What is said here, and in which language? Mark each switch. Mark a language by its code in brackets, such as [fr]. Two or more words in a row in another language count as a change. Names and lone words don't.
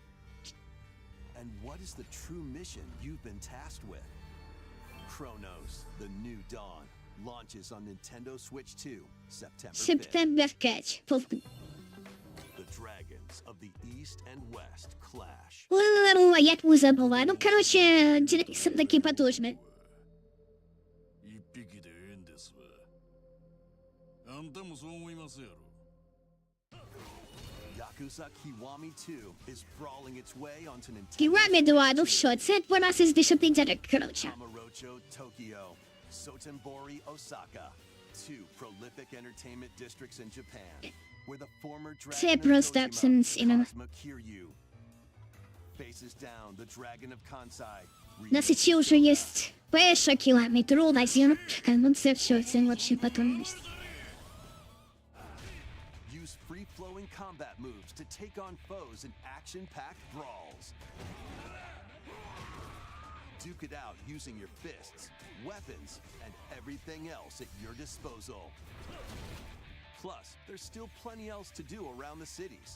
[en] And what is the true mission you've been tasked with? Chronos, The New Dawn, launches on Nintendo Switch 2, September 5th. [uk] Септембер 5. [en] The dragons of the East and West clash. [uk] О, я твою забула. Ну, коротше, Дірект такий потужний. [ja] 一匹でええんですわ。あんたもそう思いますやろ。 [en] Yakuza Kiwami 2 is brawling its way onto Nintendo [uk] Ківамі 2, ну що, це 12 дешевий Дірект, коротше. [en] Kamurocho, Tokyo, Sotenbori, Osaka, two prolific entertainment districts in Japan, where the former [uk] Це [en] dragon of [uk] просто [en] Kojima, [uk] абсолютно. [en] Kazuma Kiryu, faces down the dragon of Kansai, [uk] На сеті вже є перша Ківамі, друга зірка, ну це все, це вообще потужність. [en] Use free-flowing combat moves to take on foes in action-packed brawls. Duke it out using your fists, weapons, and everything else at your disposal. Plus, there's still plenty else to do around the cities.